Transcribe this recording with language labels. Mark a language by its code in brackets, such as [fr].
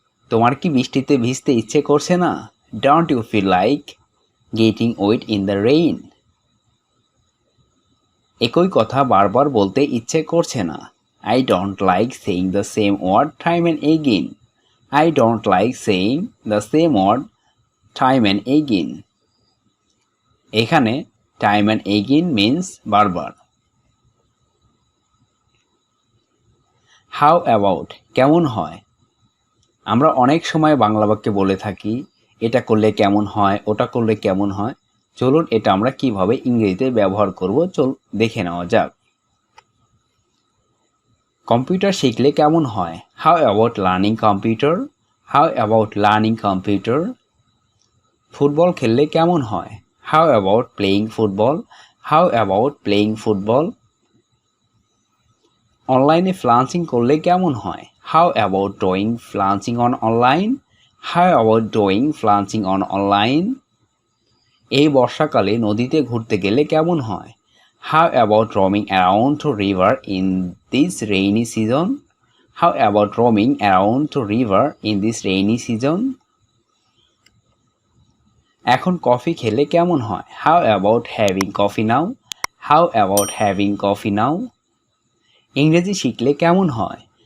[bn] তোমার কি বৃষ্টিতে ভিজতে ইচ্ছে করছে না? [en] Don't you feel like getting wet in the rain. [bn] একই কথা বারবার বলতে ইচ্ছে করছে না। [en] I don't like saying the same word time and again. I don't like saying the same word time and again. এখানে time and again means বারবার। How about, [bn] কেমন হয়? আমরা অনেক সময় বাংলা বাক্যে বলে থাকি এটা করলে কেমন হয়, ওটা করলে কেমন হয়। চলুন এটা আমরা কিভাবে ইংরেজিতে ব্যবহার করব দেখে নেওয়া যাক। কম্পিউটার শিখলে কেমন হয়? [en] How about learning computer? How about learning computer? [bn] Football খেললে কেমন হয়? [en] How about playing football? How about playing football? [bn] অনলাইনে ফ্লান্সিং করলে কেমন হয়? [en] How about doing flaunching on online? How about doing flaunching on online? [bn] এই বর্ষাকালে নদীতে ঘুরতে গেলে কেমন হয়? [en] How about roaming around to river in this rainy season? How about roaming around to river in this rainy season? [bn] এখন coffee খেলে কেমন হয়? [en] How about having coffee now? How about having coffee now? [bn] ইংরেজি শিখলে কেমন হয়?